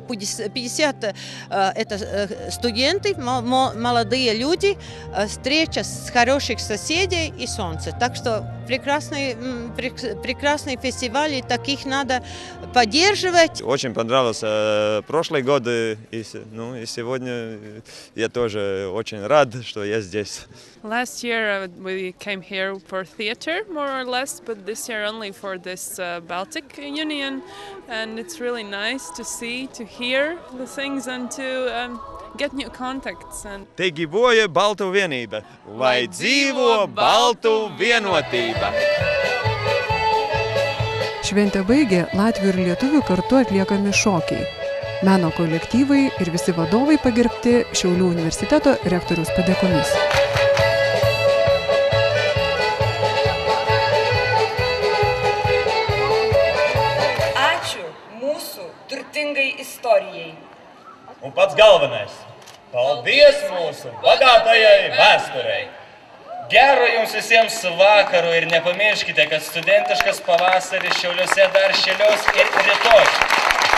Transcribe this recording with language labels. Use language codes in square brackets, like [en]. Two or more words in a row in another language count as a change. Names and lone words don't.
[ru] 50% это студенты, молодые люди, встреча с хороших соседей и солнце. Так что прекрасные фестивали, таких надо поддерживать. Очень понравился прошлый год, и сегодня я тоже очень рад, что я здесь. [en] Last year we came here for theater, more or less, but this year only for this Baltic Union, and it's really nice to see, to hear the things and to get new contacts. [lt] Te gyvuoja [lv] Baltų vienība, lai dzīvo Baltų vienotība. [lt] Šventę baigė latvių ir lietuvių kartu atliekami šokiai. Meno kolektyvai ir visi vadovai pagerbti Šiaulių universiteto rektoriaus padėkomis. Ačiū mūsų turtingai istorijai. [lv] Un pats galvenais – paldies mūsu bagātajai vēsturei! [lt] Gero jums visiems vakarų ir nepamirškite, kad studentiškas pavasaris Šiauliuose dar šėlios ir rytoj.